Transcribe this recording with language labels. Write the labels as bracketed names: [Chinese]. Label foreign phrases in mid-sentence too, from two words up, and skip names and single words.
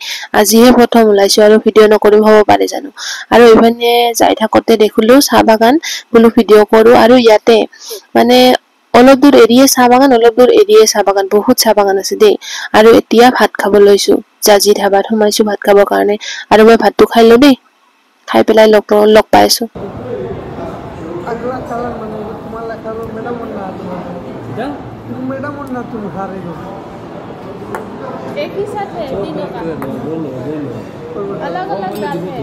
[Assamese] আজিহে প্ৰথম ওলাইছো আৰু ভিডিঅ' নকৰিম হ'ব পাৰে জানো। আৰু এইফালে যাই থাকোতে দেখিলো চাহ বাগান, বোলো ভিডিঅ' কৰো। আৰু ইয়াতে মানে অলপ দূৰ এৰিয়ে চাহ বাগান, অলপ দূৰ এৰিয়ে চাহ বাগান, বহুত চাহ বাগান আছে দেই। আৰু এতিয়া ভাত খাব লৈছো। জাজি ধাবাত সোমাইছো ভাত খাবৰ কাৰণে। আৰু মই ভাতটো খাই লওঁ দেই, খাই পেলাই লগ পাইছো। [Hindi] एक ही साथ है तीनों का, अलग अलग दाल है।